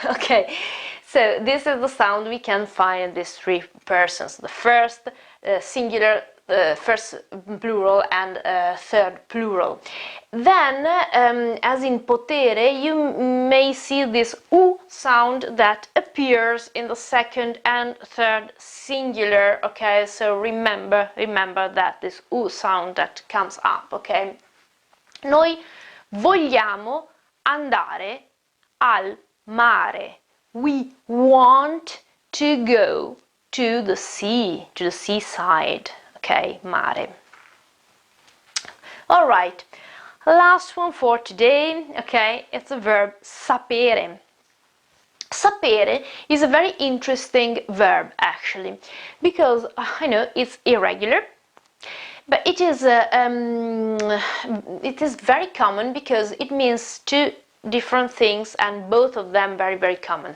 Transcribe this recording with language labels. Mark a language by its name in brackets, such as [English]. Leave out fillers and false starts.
[English] Okay, so this is the sound we can find in these three persons: the first singular, first plural, and third plural. Then, as in potere, you may see this U sound that appears in the second and third singular, okay, so remember that this U sound that comes up, okay. [Italian] Noi vogliamo andare al mare. [English] We want to go to the sea, to the seaside, okay, mare. All right. Last one for today, okay, it's the verb sapere. Sapere is a very interesting verb actually, because I know it's irregular, but it is very common because it means two different things, and both of them very, very common.